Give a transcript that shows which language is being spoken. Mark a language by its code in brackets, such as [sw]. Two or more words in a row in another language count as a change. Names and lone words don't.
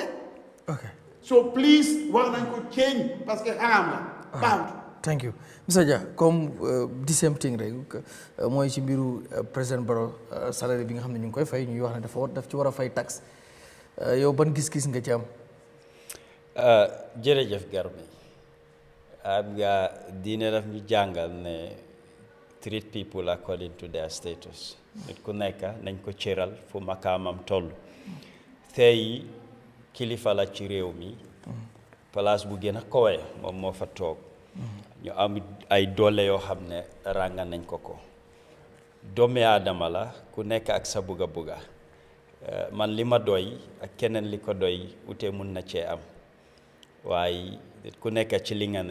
[en] okay so please [wo] war nañ ko change [fr] parce que [wo] haram la baawut [en] thank you Mr. [wo] Jah comme [en] the same thing [wo] rek mooy ci mbiru président Barrow salaire bi nga xam ne ñu ngi koy fay ñuy wax ne daf ci war a fay taxe yow ban gis-gis nga ci am jërëjëf Garmi am nga diine daf ñu jàngal ne [en] treat people according to their status [wo] nit ku nekk nañ ko cëral fu makaamam toll tey kilifa la ci réew mi place bu gën a kawe moom moo fa toog ñu am ay doole yoo xam ne rànga nañ ko doomi aadama la ku nekk ak sa bugga man li ma doy ak keneen li ko doy ute mun na cee am waaye ku nekk ci li nga